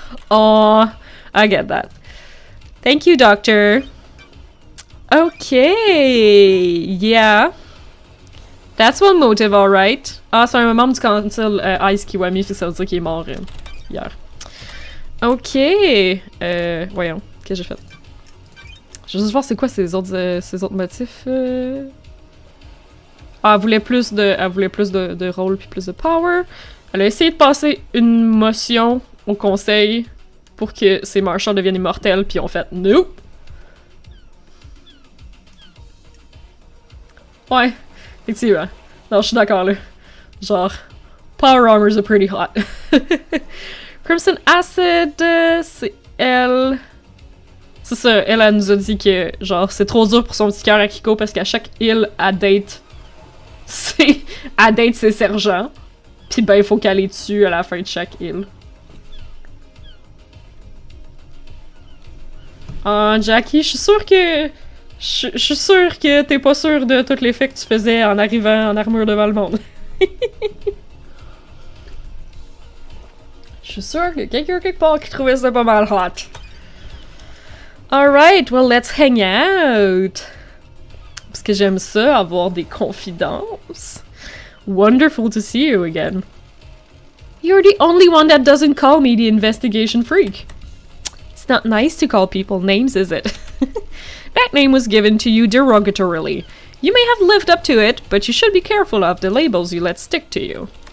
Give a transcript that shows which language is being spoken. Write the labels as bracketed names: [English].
[English] Aw, I get that. Thank you, Doctor. Okay, yeah. That's one motive, alright. [French] Ah, c'est un membre du council Ice Kiwami, fait que ça veut dire qu'il est mort hier. Ok. Voyons, qu'est-ce que j'ai fait? Je veux juste voir c'est quoi ces autres motifs. Ah, elle voulait plus de rôle puis plus de power. Elle a essayé de passer une motion au conseil pour que ces marchands deviennent immortels, puis on fait nope. Ouais, effectivement. Non, je suis d'accord là. [English] Genre, power armors are pretty hot. [French] Crimson Acid, c'est elle. C'est ça, elle nous a dit que genre c'est trop dur pour son petit cœur Akiko parce qu'à chaque île, elle date ses sergents. Pis ben, il faut qu'elle les tue à la fin de chaque île. Ah, Jackie, je suis sûre que... Je suis sûre que t'es pas sûre de tous les faits que tu faisais en arrivant en armure devant le monde. Je suis sûre que quelqu'un quelque part qui trouvait ça pas mal hot. [English] Alright, well, let's hang out. [French] Parce que j'aime ça, avoir des confidences. [English] Wonderful to see you again. You're the only one that doesn't call me the investigation freak. It's not nice to call people names, is it? That name was given to you derogatorily. You may have lived up to it, but you should be careful of the labels you let stick to you.